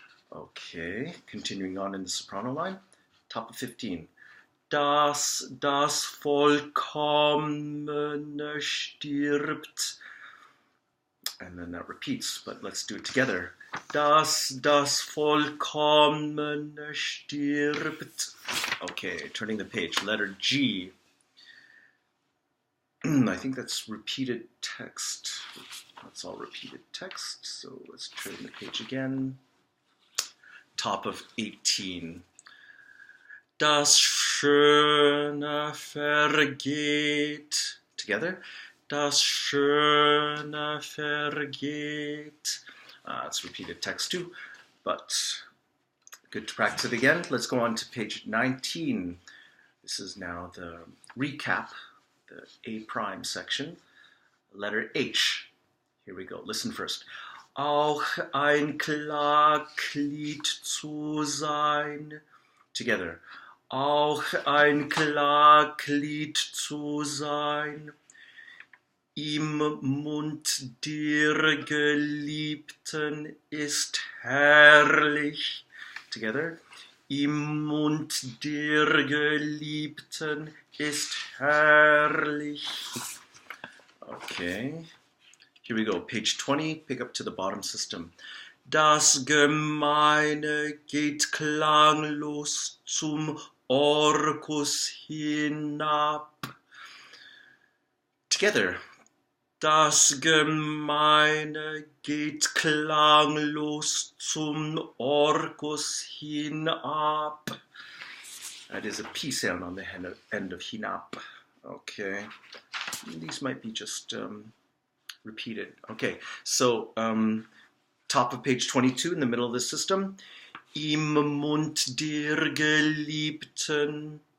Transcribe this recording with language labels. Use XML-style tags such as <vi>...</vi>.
<en>Okay, continuing on in the soprano line. Top of 15.</en> <de>Das Vollkommene stirbt.</de> <en>And then that repeats, but let's do it together.</en> <de>Das Vollkommene stirbt.</de> <en>Okay, turning the page. Letter G. I think that's repeated text. That's all repeated text. So let's turn the page again. Top of 18.</en> <de>Das Schöne vergeht.</de> <en>Together.</en> <de>Das Schöne vergeht.</de> <en>It's repeated text too, but good to practice it again. Let's go on to page 19. This is now the recap, the A prime section. Letter H. Here we go. Listen first.</en> <de>Auch ein Klaglied zu sein.</de> <en>Together.</en> <de>Auch ein Klaglied zu sein. Im Mund der Geliebten ist herrlich.</de> <en>Together.</en> <de>Im Mund der Geliebten ist herrlich.</de> <en>Okay. Here we go. Page 20. Pick up to the bottom system.</en> <de>Das Gemeine geht klanglos zum Orkus hinab.</de> <en>Together.</en> <de>Das Gemeine geht klanglos zum Orkus hinab.</de> <en>That is a P sound on the end of hinab. Okay. These might be just repeated. Okay. So, top of page 22 in the middle of the system.</en> <de>Im Mund der Geliebten.</de>